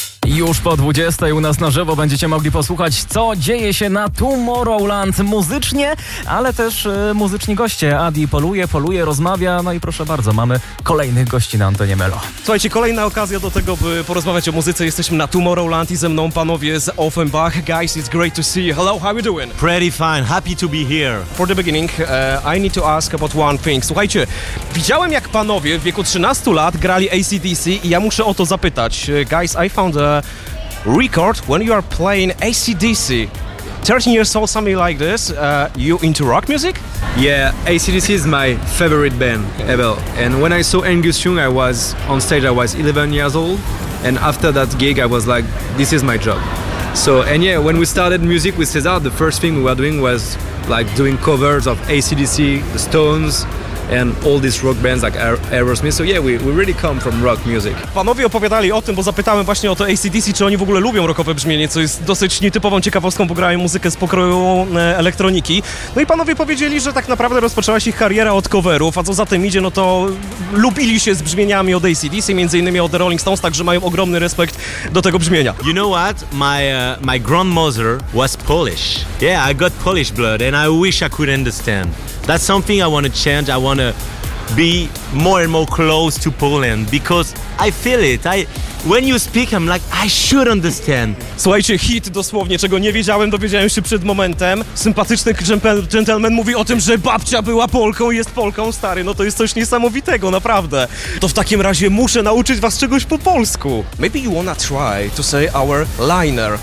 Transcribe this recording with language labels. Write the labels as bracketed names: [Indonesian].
[Polish] Już po 20 u nas na żywo będziecie mogli posłuchać, co dzieje się na Tomorrowland muzycznie, ale też muzyczni goście. Adi poluje, rozmawia, no i proszę bardzo, mamy kolejnych gości na antenie Melo. Słuchajcie, kolejna okazja do tego, by porozmawiać o muzyce. Jesteśmy na Tomorrowland i ze mną panowie z Offenbach. [English] Guys, it's great to see you. Hello, how you doing? Pretty fine, happy to be here. For the beginning, I need to ask about one thing. [Polish] Słuchajcie, widziałem, jak panowie w wieku 13 lat grali AC/DC i ja muszę o to zapytać. [English] Guys, I found record when you are playing AC/DC. 13 years old, something like this, you into rock music? Yeah, AC/DC is my favorite band ever. And when I saw Angus Young, I was on stage, I was 11 years old. And after that gig, I was like, this is my job. So, and yeah, when we started music with Cesar, the first thing we were doing was like doing covers of AC/DC, The Stones, and all these rock bands like Aerosmith. So yeah, we really come from rock music. [Polish] Panowie opowiadali o tym, bo zapytałem właśnie o to AC/DC, czy oni w ogóle lubią rockowe brzmienie, co jest dosyć nietypową ciekawostką, bo grają muzykę z pokroju elektroniki. No i panowie powiedzieli, że tak naprawdę rozpoczęła się ich kariera od coverów, a co za tym idzie, no to lubili się z brzmieniami od AC/DC, między innymi od The Rolling Stones, także mają ogromny respekt do tego brzmienia. [English] You know what? My grandmother was Polish. Yeah, I got Polish blood and I wish I could understand. That's something I want to change. I want to be more and more close to Poland because I feel it. When you speak, I'm like, I should understand. [Polish] Słuchajcie, hit dosłownie, czego nie wiedziałem, dowiedziałem się przed momentem. Sympatyczny gentleman mówi o tym, że babcia była Polką i jest Polką, stary. No to jest coś niesamowitego, naprawdę. To w takim razie muszę nauczyć was czegoś po polsku. [English] Maybe you wanna try to say our liner.